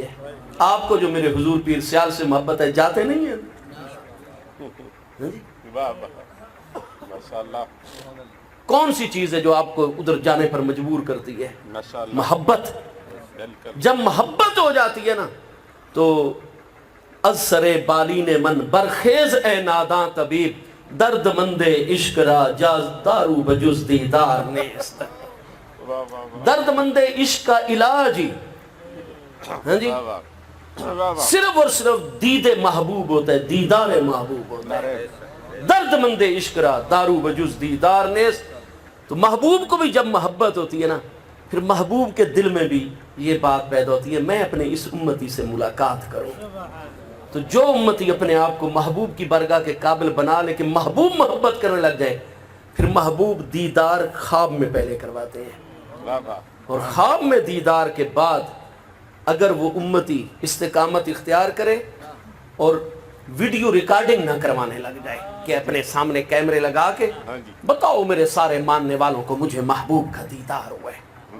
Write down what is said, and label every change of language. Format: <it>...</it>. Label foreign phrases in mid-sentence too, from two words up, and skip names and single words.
<ur>آپ کو جو میرے حضور پیر سیال سے محبت ہے، جاتے نہیں ہیں؟ کون سی چیز ہے جو آپ کو ادھر جانے پر مجبور کرتی ہے؟ محبت۔ جب محبت ہو جاتی ہے نا تو</ur> <fa>از سر بالین من برخیز اے ناداں طبیب، درد مند عشق را جاز دارو بجز دیدار نیست۔</fa> <ur>درد مند عشق کا علاج ہی ہاں جی صرف اور صرف دید محبوب ہوتا ہے، دیدار محبوب ہوتا ہے۔</ur> <fa>درد مند عشق را دارو بجز دیدار نیست،</fa> <ur>تو محبوب کو بھی جب محبت ہوتی ہے نا، پھر محبوب کے دل میں بھی یہ بات پیدا ہوتی ہے میں اپنے اس امتی سے ملاقات کروں۔ تو جو امتی اپنے آپ کو محبوب کی بارگاہ کے قابل بنا لے کہ محبوب محبت کرنے لگ جائے، پھر محبوب دیدار خواب میں پہلے کرواتے ہیں، اور خواب میں دیدار کے بعد اگر وہ امتی استقامت اختیار کرے اور</ur> <en>video recording</en> <ur>نہ کروانے لگ جائے کہ اپنے سامنے کیمرے لگا کے بتاؤ میرے سارے ماننے والوں کو مجھے محبوب کا دیدار ہوا ہے،</ur>